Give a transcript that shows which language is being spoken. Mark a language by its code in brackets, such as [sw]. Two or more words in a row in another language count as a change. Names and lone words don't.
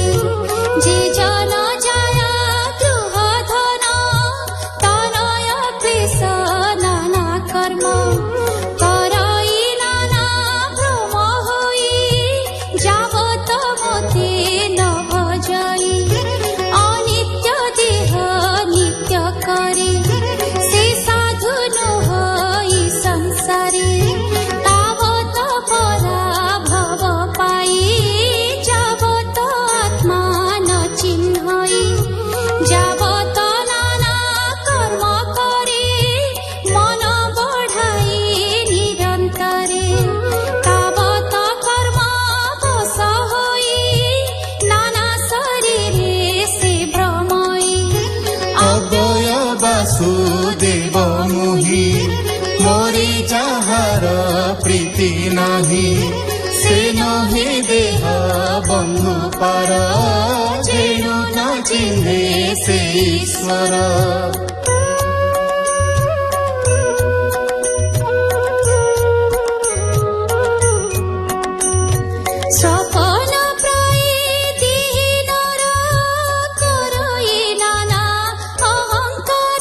[or] ଯେ ଜନ ଯାୟ ଗୃହ ଧନ, ତନୟ କ୍ଳେଶ ନାନା କର୍ମ। କରଇ ନାନା ଭ୍ରମ ହୋଇ, ଯାବତ ମତେ ନ ଭଜଇ। ଅନିତ୍ୟ ଦେହ ନିତ୍ୟ କରେ, ସେ ସାଧୁ ନୋହଇ ସଂସାରେ। ତାବତ ପରାଭବ ପାଇ, ଯାବତ ଆତ୍ମା ନ ଚିହ୍ନଇ। ଯାବତ ନାନା କର୍ମ କରେ, ମନ ବଢ଼ାଇ ନିରନ୍ତରେ। ତାବତ କର୍ମ ବଶ ହୋଇ, ନାନା ଶରୀରେ ସେ ଭ୍ରମଇ। ଅବ୍ୟୟ ବାସୁଦେବ ମୁହି, ମୋରି ଯାହାର ପ୍ରୀତି ନାହି। ସେ ନହେ ଦେହ ବନ୍ଧୁ ପର, ଯେଣୁ ନ ଚିହ୍ନେ ସେ ଈଶ୍ୱର। ସପନ ପ୍ରାୟେ ଦୀନର, କରୟେ ନାନା ଅହଙ୍କାର।